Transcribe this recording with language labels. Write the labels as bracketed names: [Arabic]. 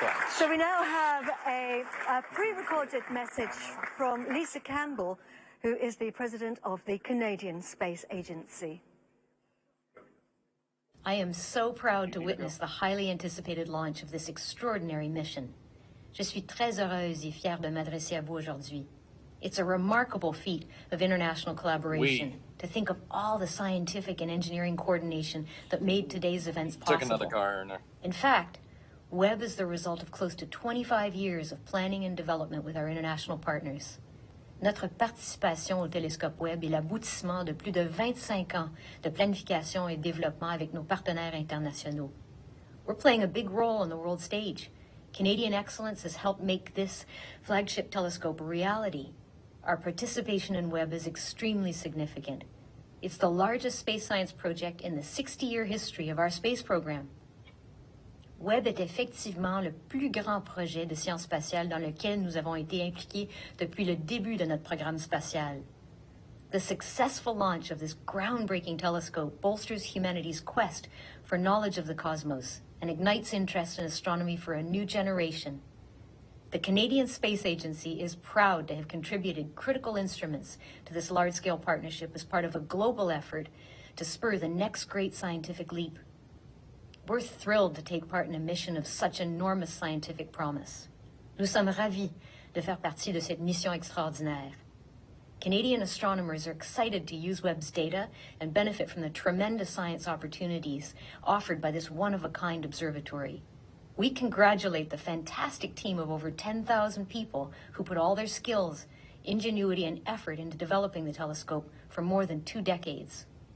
[English] So we now have a pre-recorded message from Lisa Campbell, who is the president of the Canadian Space Agency. I am so proud to witness the highly anticipated launch of this extraordinary mission. [French] Je suis très heureuse et fière de m'adresser à vous aujourd'hui. [English] It's a remarkable feat of international collaboration to think of all the scientific and engineering coordination that made today's events possible. Took another car. No. In fact, Webb is the result of close to 25 years of planning and development with our international partners. [French] Notre participation au télescope Webb est l'aboutissement de plus de 25 ans de planification et développement avec nos partenaires internationaux. [English] We're playing a big role on the world stage. Canadian excellence has helped make this flagship telescope a reality. Our participation in Webb is extremely significant. It's the largest space science project in the 60-year history of our space program. [French] Webb est effectivement le plus grand projet de sciences spatiales dans lequel nous avons été impliqués depuis le début de notre programme spatial. [English] The successful launch of this groundbreaking telescope bolsters humanity's quest for knowledge of the cosmos and ignites interest in astronomy for a new generation. The Canadian Space Agency is proud to have contributed critical instruments to this large-scale partnership as part of a global effort to spur the next great scientific leap. We're thrilled to take part in a mission of such enormous scientific promise. [French] Nous sommes ravis de faire partie de cette mission extraordinaire. [English] Canadian astronomers are excited to use Webb's data and benefit from the tremendous science opportunities offered by this one-of-a-kind observatory. We congratulate the fantastic team of over 10,000 people who put all their skills, ingenuity, and effort into developing the telescope for more than 2 decades.